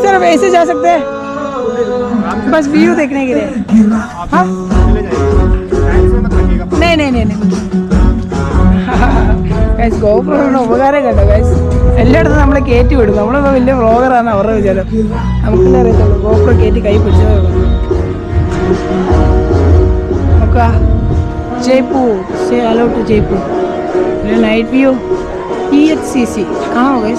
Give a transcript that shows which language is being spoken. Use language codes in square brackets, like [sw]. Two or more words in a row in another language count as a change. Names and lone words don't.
[hi] ऐसे जा सकते हैं बस व्यू देखने के लिए? हाँ नहीं नहीं नहीं नहीं [ml] ഗൈസ് ഗോപ്രോയുടെ ഉപകാരം കേട്ടോ ഗൈസ്. എല്ലായിടത്തും നമ്മളെ കയറ്റി വിടും. നമ്മളിപ്പോൾ വലിയ വ്ളോഗറാണ് അവരുടെ വിചാരം. നമുക്കെല്ലാം അറിയത്തുള്ളൂ ഗോപ്രോ കയറ്റി കൈ പിടിച്ചതേ ഉള്ളൂ. നോക്കുക ജയ്പൂർ. [en] say hello to Jaipur. night view EHCC [ml] കാണാമോ ഗൈസ്?